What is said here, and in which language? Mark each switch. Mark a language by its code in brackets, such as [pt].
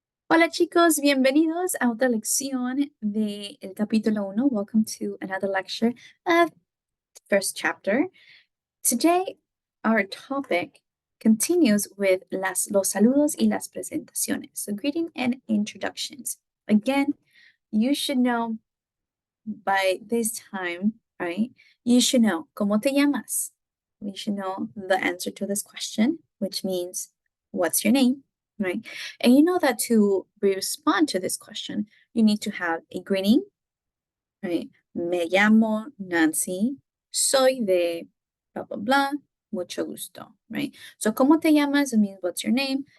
[es] Hola chicos, bienvenidos a otra lección del capítulo 1. [en] Welcome to another lecture of first chapter. Today, our topic continues with [es] los saludos y las presentaciones. [en] So greeting and introductions. Again, you should know by this time, right? You should know [es] ¿cómo te llamas? [en] We should know the answer to this question, which means what's your name, right? And you know that to respond to this question, you need to have a greeting, right? [es] Me llamo Nancy, soy de blah, blah, blah, mucho gusto, [en] right? So, [es] ¿cómo te llamas? [en] It means what's your name.